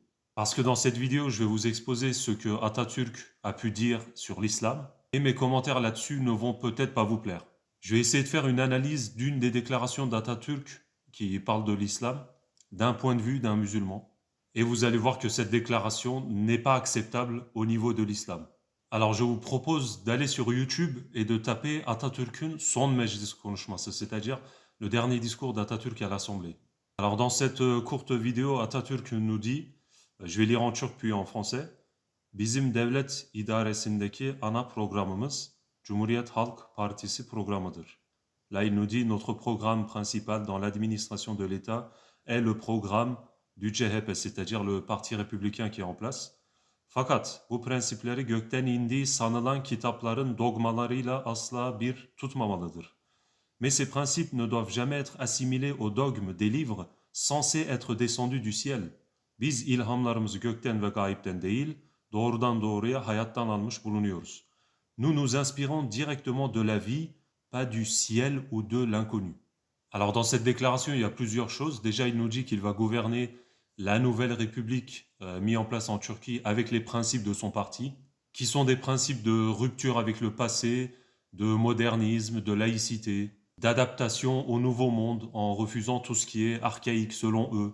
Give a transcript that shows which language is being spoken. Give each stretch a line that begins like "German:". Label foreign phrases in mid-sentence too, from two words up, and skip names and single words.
French: Parce que dans cette vidéo, je vais vous exposer ce que Atatürk a pu dire sur l'islam, et mes commentaires là-dessus ne vont peut-être pas vous plaire. Je vais essayer de faire une analyse d'une des déclarations d'Atatürk qui parle de l'islam, d'un point de vue d'un musulman. Et vous allez voir que cette déclaration n'est pas acceptable au niveau de l'islam. Alors je vous propose d'aller sur YouTube et de taper
Turkish: Atatürk'ün son meclis konuşması,
French: c'est-à-dire le dernier discours d'Atatürk à l'Assemblée. Alors dans cette courte vidéo, Atatürk nous dit, je vais lire en turc puis en français,
Turkish: Bizim devlet idaresindeki ana programımız Cumhuriyet Halk Partisi programıdır.
French: Là, il nous dit notre programme principal dans l'administration de l'État est le programme du CHP, c'est-à-dire le parti républicain qui est en place.
Turkish: Fakat bu prensipleri gökten indiği sanılan kitapların dogmalarıyla asla bir tutmamalıdır.
French: Mais ces principes ne doivent jamais être assimilés au dogme des livres censés être descendus du ciel.
Turkish: Biz ilhamlarımızı gökten ve gayipten değil, doğrudan doğruya hayattan almış bulunuyoruz.
French: Nous nous inspirons directement de la vie, pas du ciel ou de l'inconnu. Alors dans cette déclaration, il y a plusieurs choses. Déjà, il nous dit qu'il va gouverner la nouvelle république mise en place en Turquie avec les principes de son parti, qui sont des principes de rupture avec le passé, de modernisme, de laïcité, d'adaptation au nouveau monde en refusant tout ce qui est archaïque selon eux.